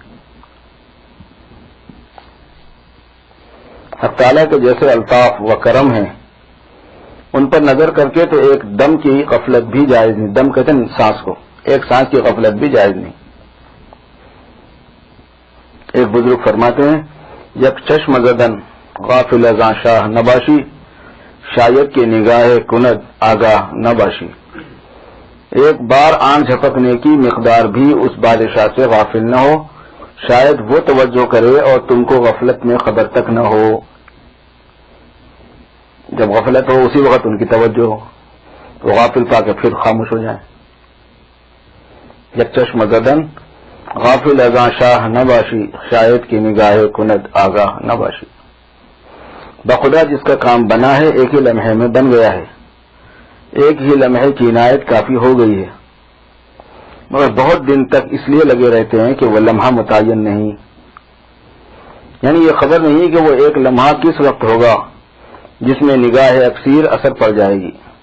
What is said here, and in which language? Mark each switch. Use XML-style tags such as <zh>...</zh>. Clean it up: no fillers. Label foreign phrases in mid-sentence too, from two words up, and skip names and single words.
<ur>حق تعالیٰ کے جیسے الطاف و کرم ہیں ان پر نظر کر کے تو ایک دم کی غفلت بھی جائز نہیں، دم کہتے ہیں سانس کو، ایک سانس کی غفلت بھی جائز نہیں۔ ایک بزرگ فرماتے ہیں</ur> <fa>یک چشم زدن غافل ازاں شاہ نباشی، شاید کی نگاہ کند آگاہ نباشی۔</fa> <ur>ایک بار آنکھ جھپکنے کی مقدار بھی اس بادشاہ سے غافل نہ ہو، شاید وہ توجہ کرے اور تم کو غفلت میں خبر تک نہ ہو۔ جب غفلت ہو اسی وقت ان کی توجہ ہو تو غافل پا کے پھر خاموش ہو جائیں۔</ur> <fa>یک چشم زدن غافل ازاں شاہ نباشی، شاید کی نگاہ کند آگاہ نباشی۔</fa> <ur>بخدا جس کا کام بنا ہے ایک ہی لمحے میں بن گیا ہے، ایک ہی لمحے کی عنایت کافی ہو گئی ہے، مگر بہت دن تک اس لیے لگے رہتے ہیں کہ وہ لمحہ متعین نہیں، یعنی یہ خبر نہیں کہ وہ ایک لمحہ کس وقت ہوگا جس میں نگاہ اکثیر اثر پڑ جائے گی۔</ur>